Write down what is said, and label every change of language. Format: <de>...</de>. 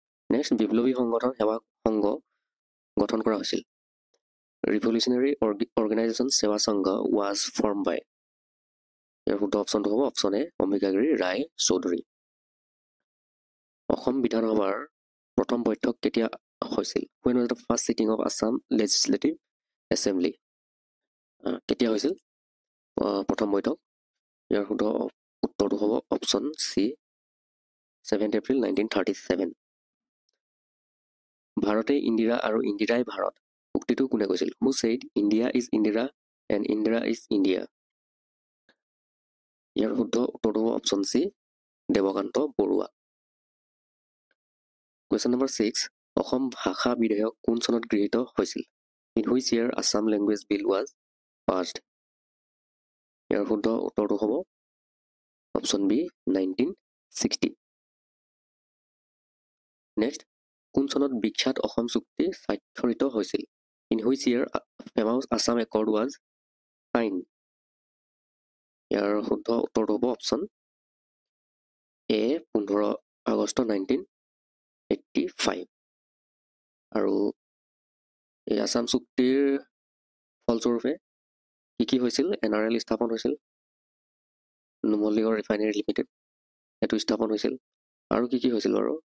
<as>Next, বিপ্লৱী সংগঠন সেৱা সংঘ গঠন কৰা হৈছিল।</as> <en>Revolutionary organisation সেৱা সংঘ was form by?</en> <as>ইয়াৰ শুদ্ধ অপশ্যনটো হ'ব অপশ্যন এ, অম্বিকাগিৰি ৰায় চৌধুৰী। অসম বিধানসভাৰ প্ৰথম বৈঠক কেতিয়া হৈছিল?</as> <en>When was the first sitting of Assam Legislative Assembly?</en> <as>কেতিয়া হৈছিল প্ৰথম বৈঠক? ইয়াৰ শুদ্ধ উত্তৰটো হ'ব অপশ্যন চি, 7 এপ্ৰিল 1937। ভাৰতে ইন্দিৰা আৰু ইন্দিৰাই ভাৰত উক্তিটো কোনে কৈছিল?</as> <en>Who said India is Indira and Indira is India?</en> <as>ইয়াৰ শুদ্ধ উত্তৰটো হ'ব option C, Dev Kanta Barua. Question number 6, Assam ভাষা বিধেয়ক কোন চনত গৃহীত হৈছিল?</as> <en>In which year Assam Language Bill was passed?</en> <as>ইয়াৰ শুদ্ধ উত্তৰটো হ'ব অপশ্যন বি, 1960। নেক্সট, কোন চনত বিখ্যাত অসম চুক্তি স্বাক্ষৰিত হৈছিল?</as> <en>In which year famous Assam Accord was signed?</en> <as>ইয়াৰ শুদ্ধ উত্তৰটো হ'ব অপশ্যন এ, 15 আগষ্ট 1985। আৰু এই আছাম চুক্তিৰ ফলস্বৰূপে কি হৈছিল? NRL স্থাপন হৈছিল, নুমলীগড় ৰিফাইনেৰী লিমিটেড, সেইটো স্থাপন হৈছিল। আৰু কি হৈছিল বাৰু?</as>